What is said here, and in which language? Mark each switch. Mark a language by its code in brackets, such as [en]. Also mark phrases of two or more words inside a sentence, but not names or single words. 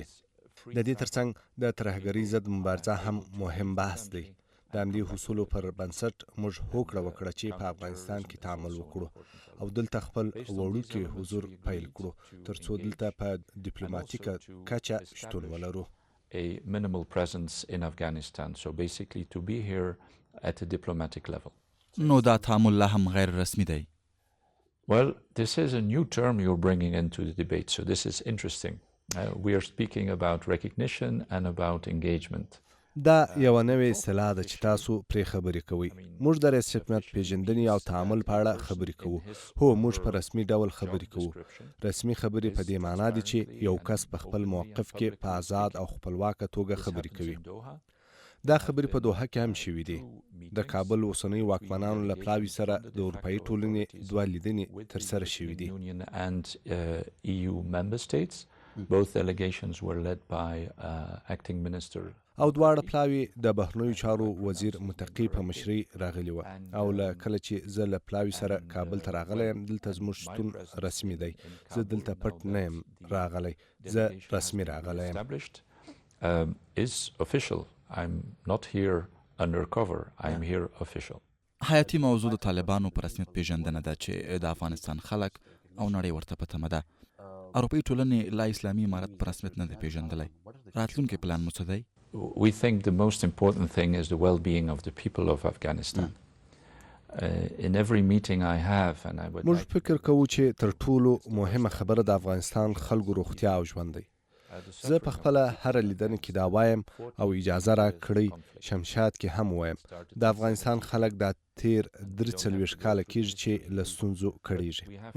[ps] د دې ترڅنګ د ترهګرۍ ضد مبارزه هم مهم بحث دی. د همدې حصولو پر بنسټ موږ هوکړه وکړه چې په افغانستان کې تعامل وکړو او دلته خپل وړوکی حضور پیل کړو ترڅو دلته په ډیپلوماټیکه کچه شتون ولرو. [en] A minimal presence in Afghanistan, so basically to be here at a diplomatic level. [ps] نو دا تعامل لا هم غیر رسمي دی. [en] Well, this is a new term you're bringing into the debate, so this is interesting. We are speaking about recognition and about engagement. [ps] دا یو نوې اصطلاح ده چې تاسو پرې خبرې کوئ. موږ د رسمیت پیژندنې او تعامل په اړه خبرې کوو. هو، موږ په رسمي ډول خبرې کوو. رسمي خبرې په دې معنا دي چې یو کس په خپل موقف کې په آزاد او خپلواکه توګه خبرې کوي. دا خبرې په دوحه کې هم شوي دي. د کابل اوسنیو واکمنانو له پلاوي سره د اروپايي ټولنې 2 لیدنې ترسره شوي دي. [en] And EU member states, both delegations were led by acting minister. [ps] او دواړه پلاوي د بهرنیو چارو وزیر متقی په مشرۍ راغلي و او له کله چې زه له پلاوي سره کابل ته راغلی یم دلته زموږ شتون رسمي دی. زه دلته پټ نه یم راغلی، زه رسمي راغلی یم. [en] Is official. I'm not here undercover. I'm here official. [ps] حیاتي موضوع د طالبانو په رسمیت پیژندنه ده چې د افغانستان خلک او نړۍ ورته په تمه ده. اروپايي ټولنې لا اسلامي امارت په رسمیت نه دی پیژندلی. راتلونکی پلان مو څه دی؟ [en] We think the most important thing is the well-being of the people of Afghanistan. In every meeting I have and I would [ps] موږ فکر کوو چې تر ټولو مهمه خبره د افغانستان خلکو روغتیا او ژوند دی. زه په خپله هره لیدنه کې دا وایم او اجازه را کړئ شمشاد کې هم وایم د افغانستان خلک دا تیر 43 کاله کېږي چې له ستونزو کړېږي.